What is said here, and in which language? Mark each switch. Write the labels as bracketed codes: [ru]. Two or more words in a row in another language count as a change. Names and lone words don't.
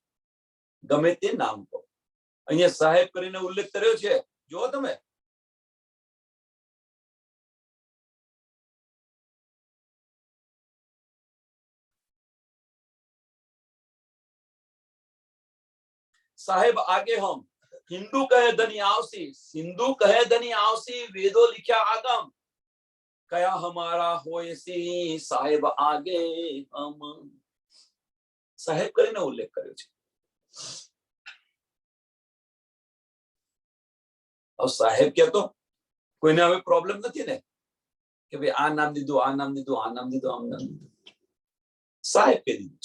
[gu] ગમે તે નામ કહો, અહીંયા સાહેબ કરીને ઉલ્લેખ કર્યો છે, જો તમે સાહેબ [hi] आगे हम, हिंदू कहे धनी आवसी, सिंधु कहे धनी आवसी, वेदो लिख्या आगम, कया हमारा होयसी साहेब आगे हम। [gu] સાહેબ કરીને ઉલ્લેખ કર્યો છે। સાહેબ કહેતો કોઈને હવે પ્રોબ્લેમ નથી ને કે ભાઈ આ નામ દીધું, આ નામ દીધું, આ નામ દીધું, આમ નામ દીધું, સાહેબ કહી દીધું।